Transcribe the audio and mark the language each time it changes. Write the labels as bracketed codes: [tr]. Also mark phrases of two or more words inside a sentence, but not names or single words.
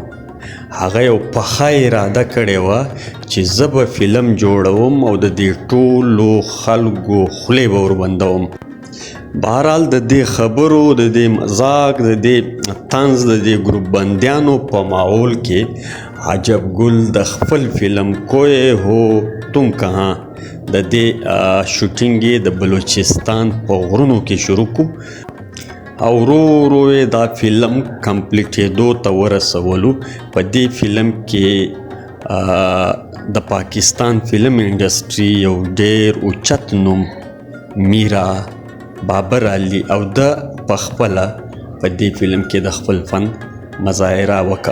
[ps] هغه یو پخه اراده کړې وه چې زه به فلم جوړوم او د دې ټولو خلکو خولې به وربندوم. بهرحال د دې خبرو، د دې مذاق، د دې طنز، د دې ګروپ بندیانو په ماحول کې عجب ګل د خپل فلم کوئے ہو तुम कहाँ د دې شوټینګ یې د بلوچستان په غرونو کې شروع کړو او ورو ورو یې دا فلم کمپلیټېدو ته ورسولو. په دې فلم کې د پاکستان فلم انډسټري یو ډېر اوچت نوم میرا بابر علي او د پخپله په دې فلم کې د خپل فن مظاهره وکړه.